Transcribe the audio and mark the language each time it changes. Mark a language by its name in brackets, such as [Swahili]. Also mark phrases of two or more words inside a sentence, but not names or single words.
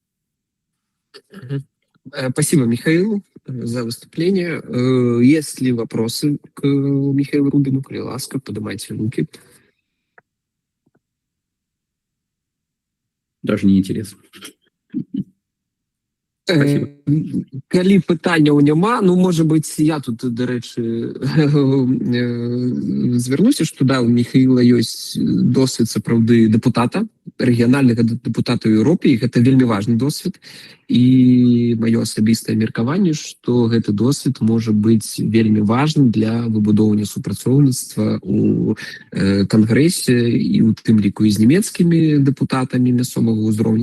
[Russian] Спасибо, Михаил, за выступление. Есть ли вопросы к Михаилу Рубину? Ласка, поднимайте руки. Даже не интересно. Спасибо. [Belarusian] Калі пытанняў няма, ну, можа быць, я тут, дарэчы, звярнуся, што да, у Михаіла ёсць досвед сапраўды дэпутата, рэгіянальнага дэпутата ў Еўропе, і гэта вельмі важны досвед. І маё асабістае меркаванне, што гэты досвед можа быць вельмі важным для выбудоўвання супрацоўніцтва ў Кангрэсе і ў тым ліку і з нямецкімі дэпутатамі мясцовага ўзроўню.